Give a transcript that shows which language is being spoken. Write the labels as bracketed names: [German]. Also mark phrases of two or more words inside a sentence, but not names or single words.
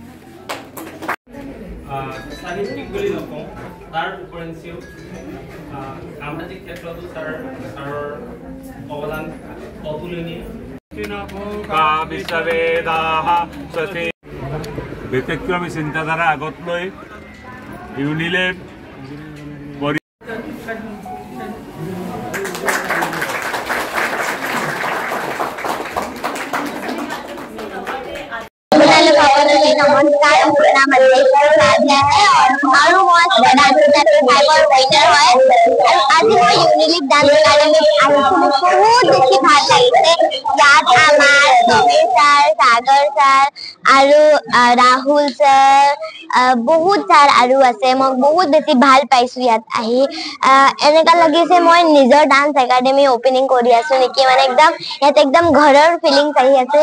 [Assamese] সাহিত্যিক বুলি নকওঁ, তাৰ উপৰিঞ্চিও সামাজিক ক্ষেত্ৰতো তাৰ অৱদান অতুলনীয়। ব্যতিক্ৰমী চিন্তাধাৰা আগত লৈ ইউনিলেব [Hindi] नमस्कार, मेरा नाम अजय उपाध्याय है और मैं डांस फाइबर राइटर है। आज मैं यूनिलेब डांस एकेडमी [Assamese] বহুত বেছি ভাল লাগিছে। ইয়াত আমাৰ সমীৰ ছাৰ, সাগৰ ছাৰ আৰু ৰাহুল ছাৰ বহুত ছাৰ আৰু আছে। মই বহুত বেছি ভাল পাইছো ইয়াত আহি। এনেকা লাগিছে মই নিজৰ ডান্স একাডেমি ওপেনিং কৰি আছো নেকি, মানে ইয়াত একদম ঘৰৰ ফিলিংছ আহি আছে।